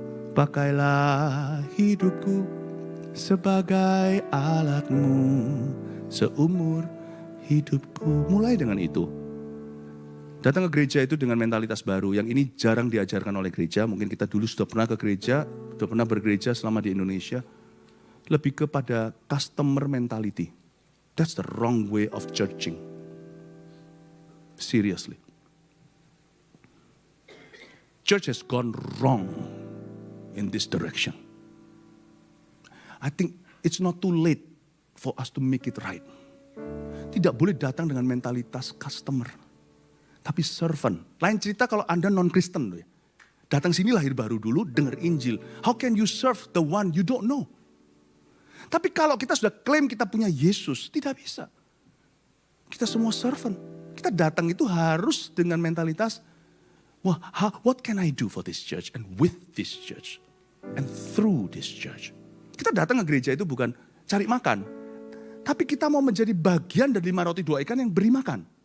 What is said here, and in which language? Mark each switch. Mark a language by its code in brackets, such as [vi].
[id] Pakailah hidupku sebagai alat-Mu seumur hidupku. Mulai dengan itu. Datang ke gereja itu dengan mentalitas baru. Yang ini jarang diajarkan oleh gereja. Mungkin kita dulu sudah pernah ke gereja, sudah pernah bergereja selama di Indonesia. Lebih kepada customer mentality. [en] That's the wrong way of judging. Seriously. Church has gone wrong in this direction. I think it's not too late for us to make it right. [id] Tidak boleh datang dengan mentalitas customer, tapi servant. Lain cerita kalau Anda non-Kristen. Datang sini lahir baru dulu, dengar Injil. [en] How can you serve the one you don't know? [id] Tapi kalau kita sudah klaim kita punya Yesus, tidak bisa. Kita semua servant. Kita datang itu harus dengan mentalitas, [en] what can I do for this church [id] and with this church and through this church. Kita datang ke gereja itu bukan cari makan, tapi kita mau menjadi bagian dari 5 roti 2 ikan yang beri makan.